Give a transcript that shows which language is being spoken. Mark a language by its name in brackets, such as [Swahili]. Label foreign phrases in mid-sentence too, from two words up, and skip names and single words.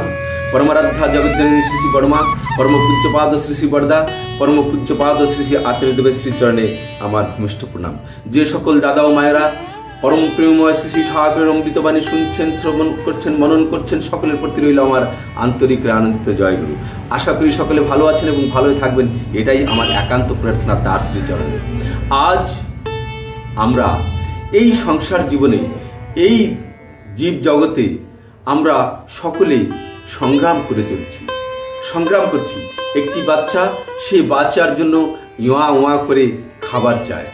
[Bangla] পরমারাধ্যা জগজ্জননী শ্রী শ্রী বড়মা, পরম পূজ্যপাদ শ্রী শ্রী বড়দা, পরম পূজ্যপাদ শ্রী শ্রী আচার্যদেবের শ্রীচরণে আমার ভূমিষ্ঠ প্রণাম। যে সকল দাদা ও মায়েরা পরম প্রেমময় শ্রী শ্রী ঠাকুরের অমৃতবাণী শুনছেন, শ্রবণ করছেন, মনন করছেন, সকলের প্রতি রইল আমার আন্তরিক আনন্দিত জয়গুরু। আশা করি সকলে ভালো আছেন এবং ভালোই থাকবেন, এটাই আমার একান্ত প্রার্থনা তার শ্রীচরণে। আজ আমরা এই সংসার জীবনে, এই জীব জগতে আমরা সকলেই সংগ্রাম করে চলছি, সংগ্রাম করছি। একটি বাচ্চা, সে বাচ্চার জন্য ইয়া ওয়া করে খাবার চায়।